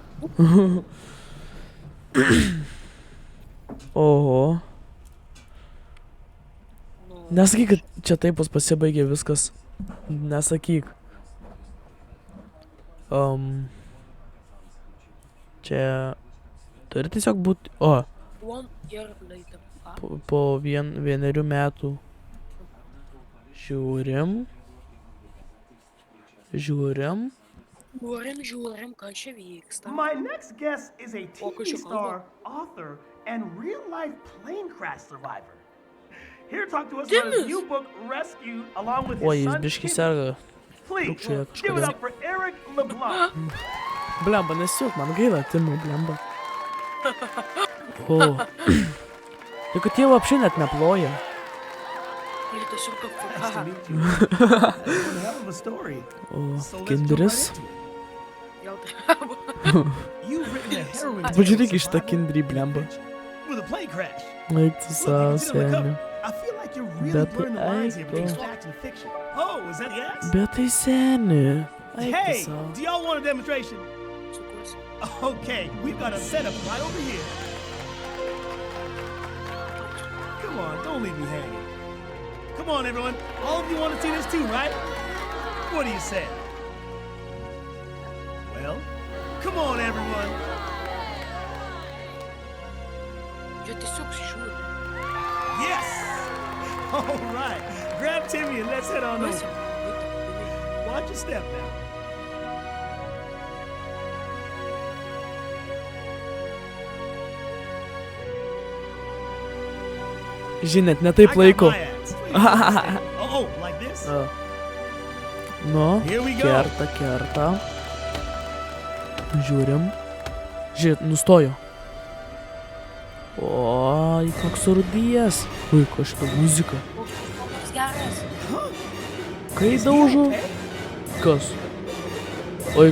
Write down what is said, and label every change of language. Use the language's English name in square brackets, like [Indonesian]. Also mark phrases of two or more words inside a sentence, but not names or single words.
[Lithuanian] Oho. Nu, Nesakyk, kad čia taip pasibaigė viskas. Nesakyk. Čia turi tiesiog būti... O, [English] 1 year later. [Lithuanian] Ką? po vienerių metų. Žiūrim. Žiūrim. Žiūrim, kas čia vyksta. [English] My next guest is a Oh, TV Kusha star, author, and real-life plane crash survivor. Here to talk to us about his Goodness. new book, Rescue, along with [Lithuanian] Oi, [English] his [Lithuanian] jis [English] son, [Lithuanian] biški [English] Timmy. [Lithuanian] serga. [English] Please, [Lithuanian] Trukšėje [English] give it [Lithuanian] kažkodėl. [English] up for Eric LeBlanc. [Lithuanian] Blemba, nesiuk, man gaila, Timo, blemba. O. Tai kad jie вообще net neploja. Ir tiesiog kaip [English] Nice to [Lithuanian] fuka. [English] meet you. That's one hell of a story. [Lithuanian] O, [English] So let's jump [Lithuanian] kinderis. [English] right into it. [Lithuanian] Gal treba. [English] You've written a harrowing tale [Lithuanian] Pažiūrėk [English] of [Lithuanian] į šitą [English] survival [Lithuanian] kinderį, [English] and [Lithuanian] blemba. [English] adventure with a plane crash. [Lithuanian] Eik tu [English] Look, [Lithuanian] savo, [English] you can see on the [Lithuanian] seni. [English] cover. I feel like you're really [Lithuanian] Bet [English] blurring the lines here between [Lithuanian] eik. [English] fact and fiction. Oh, is that the axe? [Lithuanian] Bet tai seni. Eik tu [English] Hey, [Lithuanian] savo. [English] do y'all want a demonstration? [Lithuanian] Sukuosi. [English] Okay, we've got a setup right over here. Come on, don't leave me hanging. Come on, everyone. All of you want to see this too, right? What do you say? Well, come on, everyone. [Lithuanian] Čia tiesiog žiūri. [English] Yes! All right. Grab Timmy and let's head on [Lithuanian] Kas [English] over. [Lithuanian] jau? [English] Watch your step now. [Lithuanian] Žinot, ne [English] I [Lithuanian] taip [English] got [Lithuanian] laiko. [English] my axe. Oh, like this? [Lithuanian] O. Nu, [English] Here we go. [Lithuanian] kerta, kerta. Žiūrim. Žiūrėt, nustojo. Oi, koks surudijas. Ui, ko šita muzika. Koks geras. Kai [English] Is he [Lithuanian] daužo? [English] okay? [Lithuanian] Kas? Oi,